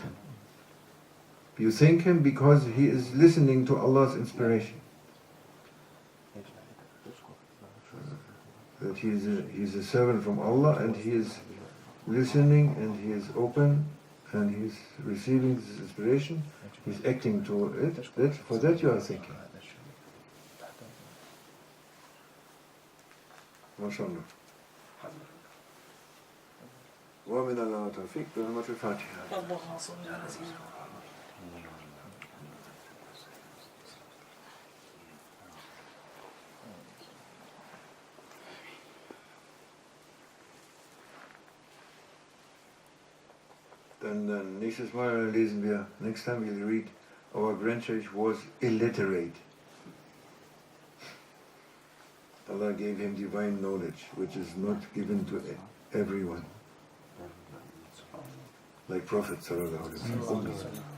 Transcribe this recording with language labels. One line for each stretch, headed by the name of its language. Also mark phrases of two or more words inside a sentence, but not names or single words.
English: You thank him because he is listening to Allah's inspiration. That he is a servant from Allah and he is listening and he is open and he is receiving this inspiration. He is acting to it. For that you are thinking. MashaAllah.
Arabic: ومن الله توفيق برحمة الفاتحة.
German: Dann nächstes Mal lesen wir,
English: next time we'll read, our grandchild was illiterate. Allah gave him divine knowledge, which is not given to everyone. Like Prophet
Arabic: صلى الله عليه وسلم.